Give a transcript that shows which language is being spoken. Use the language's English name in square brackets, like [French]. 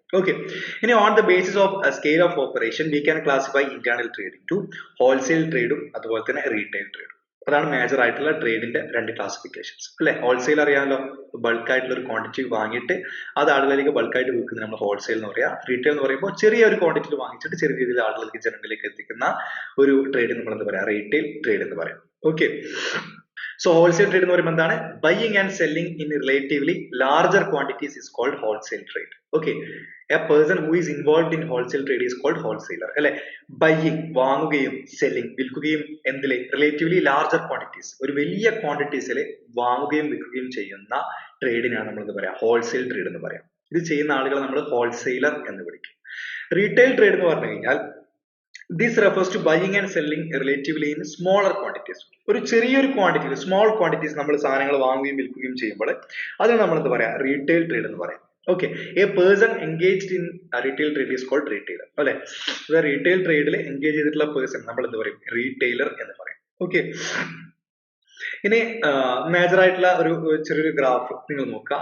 [English] okay, ഇനി on the basis of scale of operation we can classify internal trade to wholesale [Malayalam] ട്രേഡും അതുപോലെ തന്നെ retail ട്രേഡും. അതാണ് major ആയിട്ടുള്ള ട്രേഡിന്റെ രണ്ട് ക്ലാസിഫിക്കേഷൻസ് അല്ലെ. ഹോൾസെയിൽ അറിയാമല്ലോ, ബൾക്ക് ആയിട്ടുള്ള ഒരു ക്വാണ്ടിറ്റി വാങ്ങിയിട്ട് അത് ആളുകളിലേക്ക് ബൾക്കായിട്ട് വിൽക്കുന്നത് നമ്മൾ ഹോൾസെയിൽ എന്ന് പറയാം. റീറ്റെയിൽ എന്ന് പറയുമ്പോൾ ചെറിയ ഒരു ക്വാണ്ടിറ്റിയിൽ വാങ്ങിച്ചിട്ട് ചെറിയ രീതിയിൽ ആളുകൾക്ക് ജനങ്ങളിലേക്ക് എത്തിക്കുന്ന ഒരു ട്രേഡ് നമ്മൾ എന്താ പറയാ, റീറ്റെയിൽ ട്രേഡ് എന്ന് പറയാം. [English] okay, so wholesale trade [Malayalam] എന്ന് പറയുമ്പോൾ എന്താണ്, [English] buying and selling in relatively larger quantities is called wholesale trade. Okay, a person who is involved in wholesale trade is called wholesaler. [Malayalam] അല്ലെ, buying വാങ്ങുകയും selling വിൽക്കുകയും എന്തിലെ, relatively larger quantities, ഒരു വലിയ ക്വാണ്ടിറ്റീസിൽ വാങ്ങുകയും വിൽക്കുകയും ചെയ്യുന്ന ട്രേഡിനാണ് നമ്മൾ എന്താ പറയാ, ഹോൾസെയിൽ ട്രേഡ് എന്ന് പറയാം. ഇത് ചെയ്യുന്ന ആളുകളെ നമ്മൾ ഹോൾസെയിലർ എന്ന് വിളിക്കും. റീറ്റെയിൽ ട്രേഡ് എന്ന് പറഞ്ഞു കഴിഞ്ഞാൽ [English] this refers to buying and selling relatively in smaller quantities. [Malayalam] ഒരു ചെറിയൊരു ക്വാണ്ടിറ്റി, സ്മോൾ ക്വാണ്ടിറ്റീസ് നമ്മൾ സാധനങ്ങൾ വാങ്ങുകയും വിൽക്കുകയും ചെയ്യുമ്പോൾ അതിന് നമ്മൾ എന്താ പറയാ, റീറ്റെയിൽ ട്രേഡ് എന്ന് പറയാം. [English] Okay, a person engaged in retail trade is called retailer. [Malayalam] അല്ലെ, റീറ്റെയിൽ ട്രേഡിൽ എൻഗേജ് ചെയ്തിട്ടുള്ള പേഴ്സൺ നമ്മൾ എന്താ പറയും, റീറ്റെയിലർ എന്ന് പറയും. ഓക്കെ, ഇനി മേജർ ആയിട്ടുള്ള ഒരു ചെറിയൊരു ഗ്രാഫ് നിങ്ങൾ നോക്കുക.